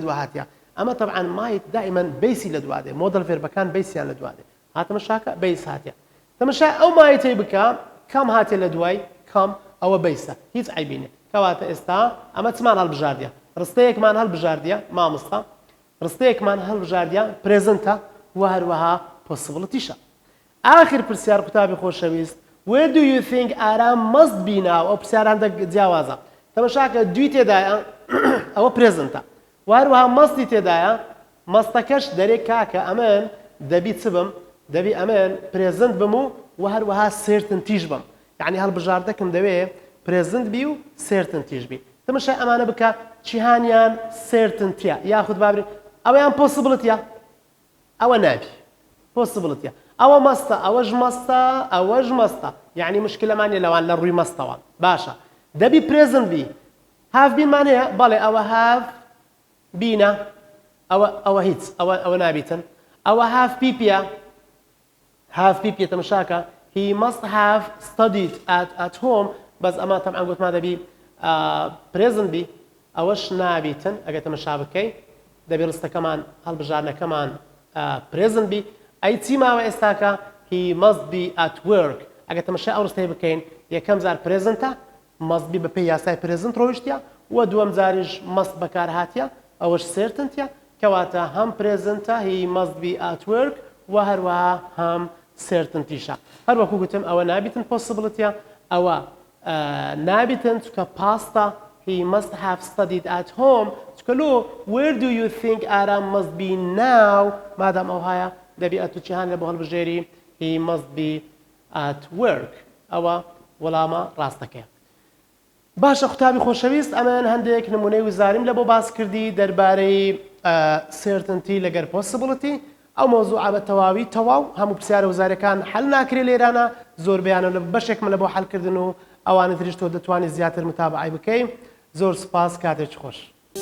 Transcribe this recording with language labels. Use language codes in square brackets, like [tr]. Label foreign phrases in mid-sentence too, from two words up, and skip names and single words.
[ckb] دووە هاتیە ئەمە طبعا مایت دائما بیسی لە دوادێ مۆدل فێربەکان بیسیان لە دوادێ هاتەمەشاکە بیس هاتیە تەماشا ئەو مایتەی بکە کەم هاتێ لە دوای کەم ئەوە بیسە هیچ عیبینێ کەواتە ئێستا ئەمە چمان هەڵبژاردیە ڕستەیەکمان هەڵبژاردیە مامۆستا ڕستەیەکمان هەڵبژاردیە پرێزنتە و هەروەها possibilityشە آخر پرسیار قوتابی خۆشەویست [en] where do you think ئارام must be now [ckb] ئەو پرسیاران جیاوازە تەماشاکە دوی تێدایە ئەوە پرێزنتە و هەروەها مەستی تێدایە مەستەکەش دەرێ کاکە ئەمن دەبی چ بم دەبی ئەمن پرێزنت بم و هەروەها certaintyش بم یعنی هەڵبژاردەکەم دەوێ پرێزنت بی و certaintyش بی تەماشای ئەمانە بکە چیهانیان certaintyە یاخود بابری ئەوەیان possibilityە ئەوە نابی possibilityە ئەوە مەستە ئەوەش مەستە یعنی مشکلەمانیە لەوان لە ڕووی مەستەوە باشە دەبی present بی have بینمان هەیە بەڵێ ئەوە have بینە ئەوە هیچ ئەوە نابیتن ئەوە have پیپە تەماشاکە [en] he must have studied at home [ckb] بەس ئەمە تەمعان گوتمان دەبی present بی ئەوەش نابیتن ئەگەر تەماشا بکەی دەبی ڕستەکەمان هەڵبژارنەکەمان present بی ئەی چی ماوە ئێستاکە [en] he must be at work [ckb] ئەگەر تەماشای ئەو ڕستەی بکەین یەکەم جار presentە [en] must be [ckb] بەپێی یاسای present ڕۆیشتە و دووەم جاریش must بەکار هاتیە ئەوەش certaintyە کەواتە هەم presentە [en] he must be at work [ckb] و هەروەها هەم certaintyشە هەروەکو گوتم ئەوە نابیتن possibilityە ئەوە نابیتن چکە pastە [en] he must have studied at home [ckb] چکەلو [en] where do you think ئارام must be now [ckb] مادام ئەو هەیە دەبی ئەتوچیهان لە بۆ هەڵبژێری [en] he must be at work [ckb] ئەوە وەڵامە ڕاستەکەیە باشە قوتابی خۆشەویست ئەمەیان هەندێک نمونەی وزاریم لە بۆ باس کردی دەربارەی certainty لەگەر possibility ئەو مۆزوعە بە تەواوی تەواو هەموو پرسیارە وزارەکان حەل ناکرێ لێرانە زۆر بەیانە لە بەشێکمە لە بۆ حەلکردن و ئەوانە تریش تۆ دەتوانێت زیاتر متابعی بکەی زۆر سپاس کاتێکی خۆش